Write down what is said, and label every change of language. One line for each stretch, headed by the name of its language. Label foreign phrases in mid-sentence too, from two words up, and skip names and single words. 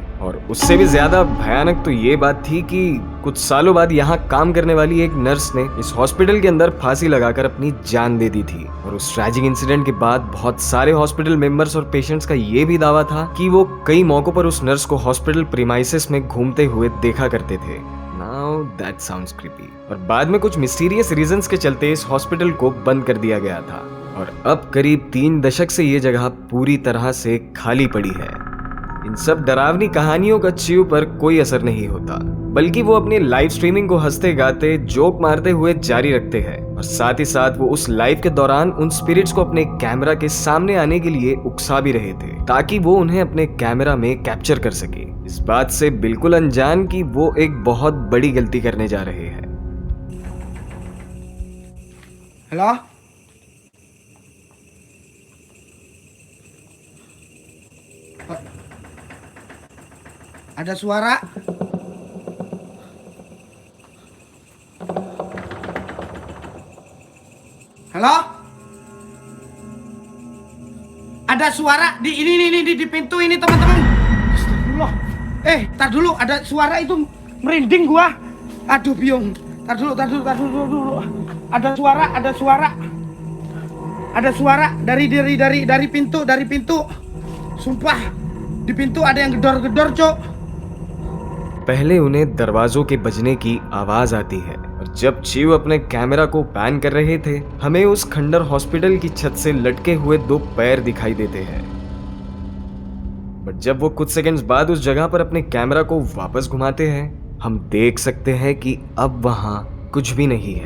Hindi: और उससे भी ज्यादा भयानक तो ये बात थी कि कुछ सालों बाद यहाँ काम करने वाली एक नर्स ने इस हॉस्पिटल के अंदर फांसी लगाकर अपनी जान दे दी थी। और उस
English: tragic incident
Hindi: के बाद बहुत सारे
English: hospital members
Hindi: और पेशेंट्स का ये भी दावा था कि वो कई मौकों पर उस नर्स को
English: hospital premises
Hindi: में घूमते हुए देखा करते थे।
English: Now that sounds creepy।
Hindi: और बाद में कुछ
English: mysterious reasons
Hindi: के चलते इस हॉस्पिटल को बंद कर दिया गया था और अब करीब 3 दशक से ये जगह पूरी तरह से खाली पड़ी है। इन सब डरावनी कहानियों का चिव पर कोई असर नहीं होता, बल्कि वो अपनी
English: live streaming
Hindi: को हंसते गाते जोक मारते हुए जारी रखते हैं और साथ ही साथ वो उस लाइव के दौरान उन स्पिरिट्स को अपने कैमरा के सामने आने के लिए उकसा भी रहे थे ताकि वो उन्हें अपने कैमरा में कैप्चर कर सके, इस बात से बिल्कुल अनजान कि वो एक बहुत बड़ी गलती करने जा रहे हैं।
Indonesian: हेलो, ada suara? Halo? Ada suara di ini di pintu ini, teman-teman. Astagfirullah. Tar dulu, ada suara itu merinding gua. Aduh, biung. Tar dulu. Ada suara. ada suara dari pintu. Sumpah, di pintu ada yang gedor-gedor, Cok.
Hindi: पहले उन्हें दरवाजों के बजने की आवाज आती है और जब चीव अपने कैमरा को पैन कर रहे थे हमें उस खंडर हॉस्पिटल की छत से लटके हुए 2 पैर दिखाई देते हैं। बट जब वो कुछ सेकंड्स बाद उस जगह पर अपने कैमरा को वापस घुमाते हैं हम देख सकते हैं कि अब वहां कुछ भी नहीं है।